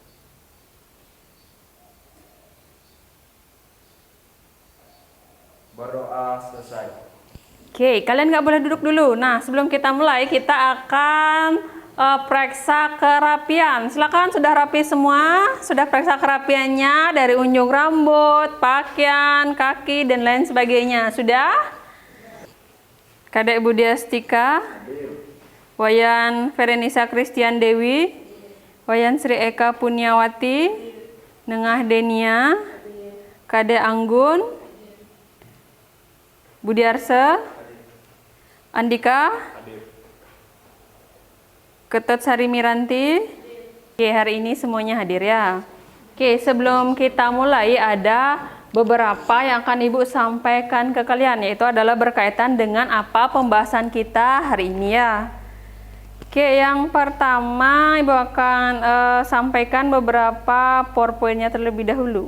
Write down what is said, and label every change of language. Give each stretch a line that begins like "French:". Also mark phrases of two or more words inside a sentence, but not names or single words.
Indonesian: Berdoa selesai. Oke, kalian nggak boleh duduk dulu. Nah, sebelum kita mulai, kita akan periksa kerapian. Silakan, sudah rapi semua? Sudah periksa kerapiannya dari unjung rambut, pakaian, kaki, dan lain sebagainya. Sudah? Kadek Budiastika, Wayan Ferenisa Kristian Dewi, Wayan Sri Eka Punyawati, Nengah Denia, Kadek Anggun, Budiarsa, Andika, Ketut Sari Miranti. Oke, hari ini semuanya hadir ya. Oke, sebelum kita mulai ada beberapa yang akan Ibu sampaikan ke kalian, yaitu adalah berkaitan dengan apa pembahasan kita hari ini ya. Oke, yang pertama Ibu akan sampaikan beberapa PowerPoint-nya terlebih dahulu.